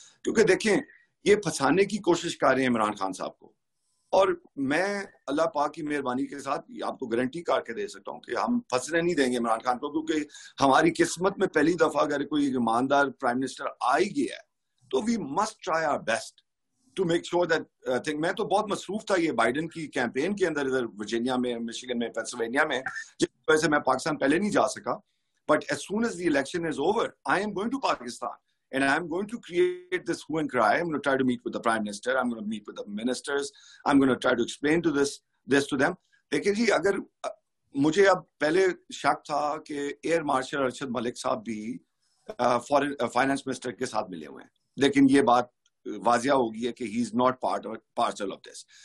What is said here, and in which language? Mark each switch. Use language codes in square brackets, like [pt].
[ur] کیونکہ دیکھیں یہ پھنسانے کی کوشش کر رہے ہیں عمران خان صاحب کو, اور میں اللہ پاک کی مہربانی کے ساتھ آپ کو گارنٹی کر کے دے سکتا ہوں کہ ہم پھنسنے نہیں دیں گے عمران خان کو, کیونکہ ہماری قسمت میں پہلی دفعہ اگر کوئی ایماندار پرائم منسٹر آ ہی گیا ہے تو [en] we must try our best to make sure that [ur] میں تو بہت مصروف تھا یہ بائیڈن کی کیمپین کے اندر, ادھر ورجینیا میں, مشیگن میں, پینسلوینیا میں, جس وجہ سے میں پاکستان پہلے نہیں جا سکا. [en] But as soon as the election is over, I am going to Pakistan and I am going to create this hue and cry. I'm going to try to meet with the Prime Minister, I'm going to meet with the ministers, I'm going to try to explain to this to them. [ur] دیکھیں جی, اگر مجھے اب پہلے شک تھا کہ air marshal Arshad Malik صاحب بھی فائنانس منسٹر کے ساتھ ملے ہوئے ہیں, لیکن یہ بات واضح ہوگی ہے کہ [en] He is not parcel of this.